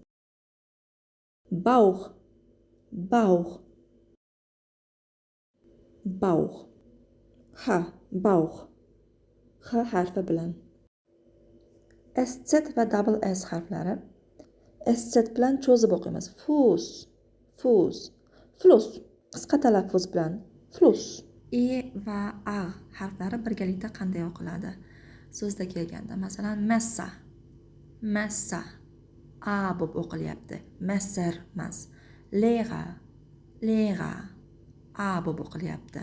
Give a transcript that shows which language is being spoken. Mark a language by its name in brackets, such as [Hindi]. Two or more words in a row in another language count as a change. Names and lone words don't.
[German] Bauch, Bauch, Bauch. Ha, Bauch. [Uzbek] H harfi bilan. SZ va double S harflari. SZ bilan cho'zib o'qiymiz. [German] Fuß, Fuß. Fluss. [Uzbek] Qisqa talaffuz bilan. Fluss. E va A harflari birgalikda qanday o'qiladi? So'zda kelganda, masalan, massa, massa. A bo'lib o'qilyapti. Messer emas. [German] Lehrer, Lehrer. [Uzbek] A bo'lib o'qilyapti.